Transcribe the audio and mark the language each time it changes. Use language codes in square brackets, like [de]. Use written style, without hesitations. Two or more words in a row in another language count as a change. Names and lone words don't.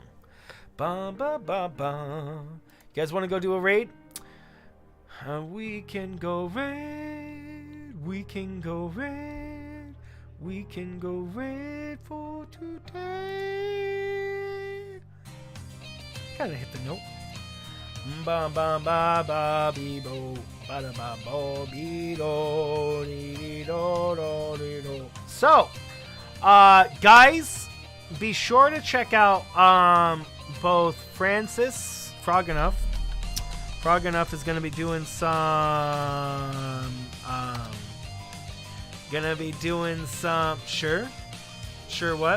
[en] Ba ba ba ba. You guys want to go do a raid? We can go raid. We can go raid. We can go raid for today. Kind of hit the note. Ba ba ba ba be bo ba da ba bo be do dee do do dee do. So, guys, be sure to check out both Francis Frogenough. Frogenough is gonna be doing some sure what?